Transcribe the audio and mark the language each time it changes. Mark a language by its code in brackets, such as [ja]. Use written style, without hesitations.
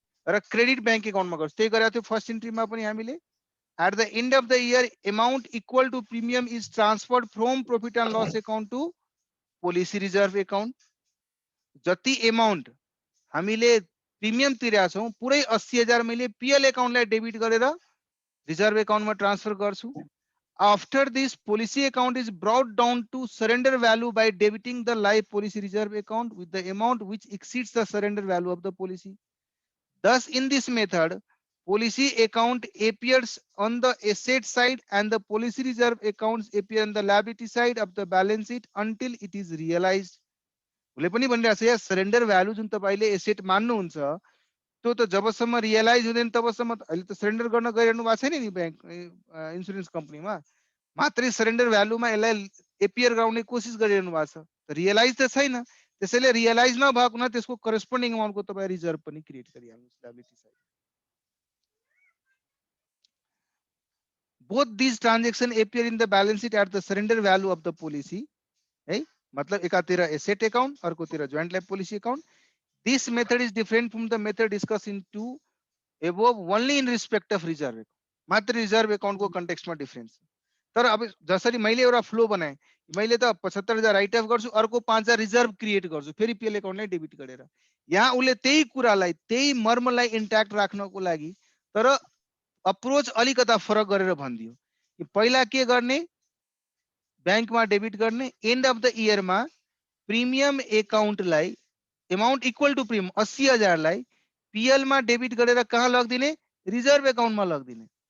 [ne] र credit bank अकाउन्टमा गर्छु त्यही गरेको थियो फर्स्ट इन्ट्रीमा पनि हामीले [en] at the end of the year amount equal to premium is transferred from profit and loss account to policy reserve account [ne] जति अमाउन्ट हामीले प्रिमियम तिरेका छौं पुरै 80,000 मैले पीएल अकाउन्टलाई डेबिट गरेर रिजर्भ अकाउन्टमा ट्रान्सफर गर्छु [en] After this, policy account is brought down to surrender value by debiting the life policy reserve account with the amount which exceeds the surrender value of the policy. Thus, in this method, policy account appears on the asset side and the policy reserve accounts appear on the liability side of the balance sheet until it is realized. [ne] उसले पनि भनिरहेको छ या surrender value जुन तपाईले asset मान्नुहुन्छ त्यो त जबसम्म realise हुँदैन तबसम्म अहिले त सरेन्डर गर्न गइरहनु भएको छैन नि बैंक इन्स्योरेन्स कम्पनीमा मात्रै सरेन्डर भ्यालुमा यसलाई एपियर गराउने कोसिस गरिरहनु भएको छ रियलाइज त छैन त्यसैले रियलाइज नभएको हुँदा त्यसको करेस्पोन्डिङ अमाउन्टको तपाईँ रिजर्भ पनि क्रिएट गरिहाल्नुहोस् liability side. [en] Both these transactions appear in the balance sheet at the surrender value of the policy. [ne] है मतलब एकातिर एसेट अकाउंट अर्कोतिर [en] joint life policy account. This method is different from the method discussed in two above only in respect of reserve account. [hi] मात्र reserve account को context में difference. [ne] तर अब जसरी मैले एउटा फ्लो बनाए मैले त 75,000 राइट अफ गर्छु अर्को 5,000 रिजर्भ क्रिएट गर्छु फेरि पीएल अकाउन्टलाई डेबिट गरेर. यहाँ उले त्यही कुरालाई त्यही मर्मलाई इन्ट्याक्ट राख्नको लागि तर अप्रोच अलिकता फरक गरेर भनिदियो कि पहिला के गर्ने बैंकमा डेबिट गर्ने एन्ड अफ द इयरमा premium अकाउन्टलाई [en] amount equal to premium [ne] 80,000 लाई पीएल मा डेबिट गरेर कहाँ लगिदिने रिजर्भ अकाउन्टमा लगिदिने.